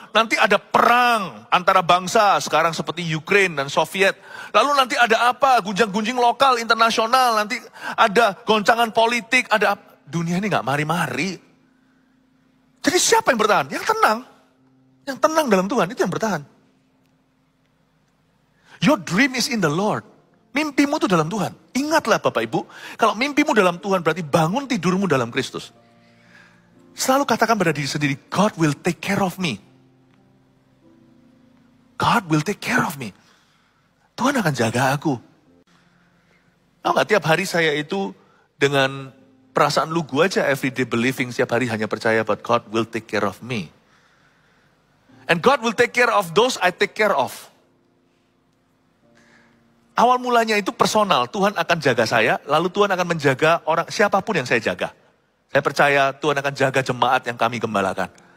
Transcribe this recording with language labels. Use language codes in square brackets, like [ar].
[id] Nanti ada perang antara bangsa, sekarang seperti Ukraine dan Soviet. Lalu nanti ada apa? Gunjang-gunjing lokal, internasional. Nanti ada goncangan politik, ada apa? Dunia ini gak mari-mari. Jadi siapa yang bertahan? Yang tenang. Yang tenang dalam Tuhan, itu yang bertahan. [en] Your dream is in the Lord. [id] Mimpimu itu dalam Tuhan. Ingatlah Bapak Ibu, kalau mimpimu dalam Tuhan berarti bangun tidurmu dalam Kristus. Selalu katakan pada diri sendiri, [en] God will take care of me. God will take care of me. [id] Tuhan akan jaga aku. Tahu gak, tiap hari saya itu dengan perasaan lugu aja, [en] everyday believing, [id] setiap hari hanya percaya bahwa [en] God will take care of me. And God will take care of those I take care of. [id] Awal mulanya itu personal, Tuhan akan jaga saya, lalu Tuhan akan menjaga orang siapapun yang saya jaga. Saya percaya Tuhan akan jaga jemaat yang kami gembalakan.